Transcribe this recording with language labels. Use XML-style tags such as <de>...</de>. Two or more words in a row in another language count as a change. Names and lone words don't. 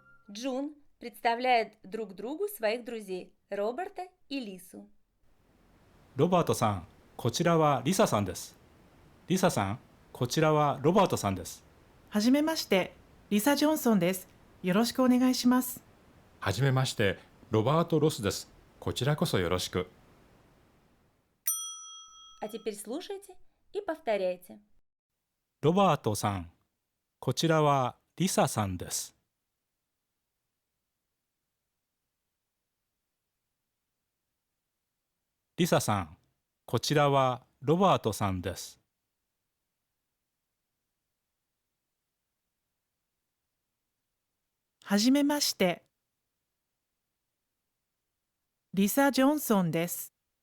<ru>Джун представляет друг другу своих друзей Роберта и Лису.</ru> <ja>ロバートさん、こちらはリサさんです。リサさん、こちらはロバートさんです。はじめまして、リサ・ジョンソンです。よろしくお願いします。はじめまして、ロバート・ロスです。こちらこそよろしく。</ja> <ru>А теперь слушайте и повторяйте.</ru> <ja>ロバートさん、こちらはリサさんです。リサさん、こちらはロバートさんです。はじめまして、リサ・ジョンソンです。</ja>